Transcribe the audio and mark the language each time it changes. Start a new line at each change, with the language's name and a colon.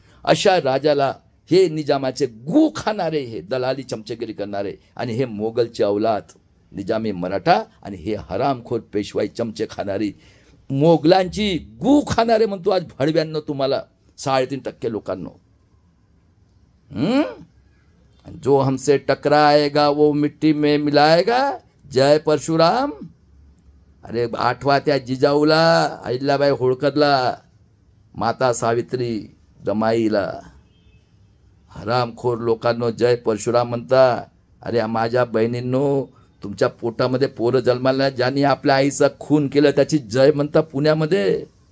Marathi: अशा राजाला हे निजामाचे गू खाणारे, हे दलाली चमचेगिरी करणारे, आणि हे मोगलचे औलाद निजामी मराठा, आणि हे हरामखोर पेशवाई चमचे खाणारी मोगलांची गू खाणारे म्हणतो आज भडव्यांनो तुम्हाला 3.5% लोकांनो.
Hindi: जो हमसे टकराएगा वो मिट्टी में मिलाएगा.
Marathi: जय परशुराम. अरे आठवा त्या जिजाऊला, अहिल्याबाई होळकरला, माता सावित्री दमाईला. हरामखोर लोकांनो जय परशुराम म्हणता. अरे माझ्या बहिणींनो, तुमच्या पोटामध्ये पोरं जन्माला, ज्यांनी आपल्या आईचा खून केलं त्याची जय म्हणता पुण्यामध्ये.